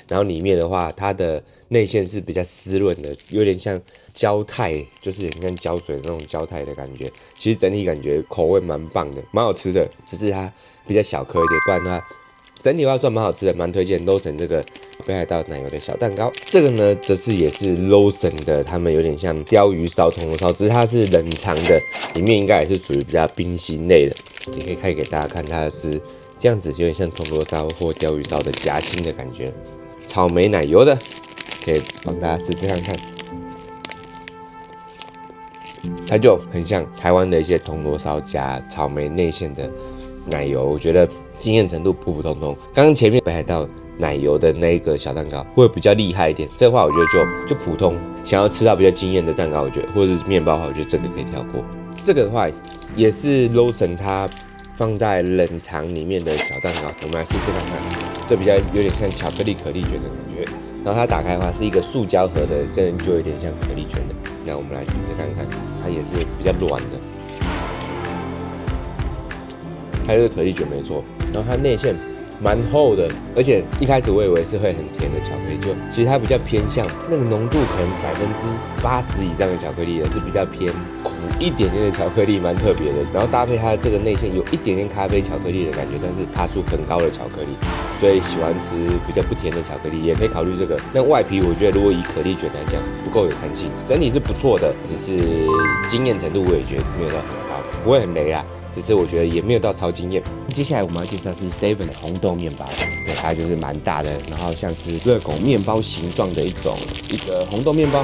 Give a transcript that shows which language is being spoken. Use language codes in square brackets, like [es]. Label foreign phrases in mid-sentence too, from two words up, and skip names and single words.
[zh] 然後裡面的話，它的內餡是比較濕潤的，有點像膠態，就是很像膠水的那種膠態的感覺。其實整體感覺口味蠻棒的，蠻好吃的，只是它比較小顆一點，不然它整體的話算蠻好吃的，蠻推薦 Lawson 這個北海道奶油的小蛋糕。這個呢，則是也是 Lawson 的，他們有點像鯛魚燒、銅鑼燒，只是它是冷藏的，裡面應該也是屬於比較冰心類的。也可以開給大家看，它是這樣子，有點像銅鑼燒或鯛魚燒的夾心的感覺。草莓奶油的，可以幫大家試試看看。它就很像台灣的一些銅鑼燒加草莓內餡的奶油，我覺得驚豔程度普普通通。剛剛前面北海道奶油的那個小蛋糕會比較厲害一點，這話我覺得就普通。想要吃到比較驚豔的蛋糕，我覺得或者是麵包的話，我覺得這個可以跳過。這個的話也是 Lawson 它放在冷藏裡面的小蛋糕，我們來試試看看。這比較有點像巧克力可麗捲的感覺。然後它打開的話是一個塑膠盒的，真的就有點像可麗捲的。那我們来試試看看，它也是比較軟的。它就是可丽卷沒錯，然後它內餡蠻厚的，而且一開始我以為是會很甜的巧克力，就其實它比較偏向那個濃度可能80%以上的巧克力的，是比較偏苦一點點的巧克力，蠻特別的。然後搭配它的這個內餡有一點點咖啡巧克力的感覺，但是趴數很高的巧克力，所以喜歡吃比較不甜的巧克力也可以考慮這個。那外皮我覺得如果以可丽卷來講不夠有彈性，整體是不錯的，只是驚豔程度我也覺得沒有到很高，不會很雷啦。只是我覺得也沒有到超驚豔。接下來我們要介紹是 Seven 的紅豆麵包，對，它就是蠻大的，然後像是熱狗麵包形狀的一個紅豆麵包。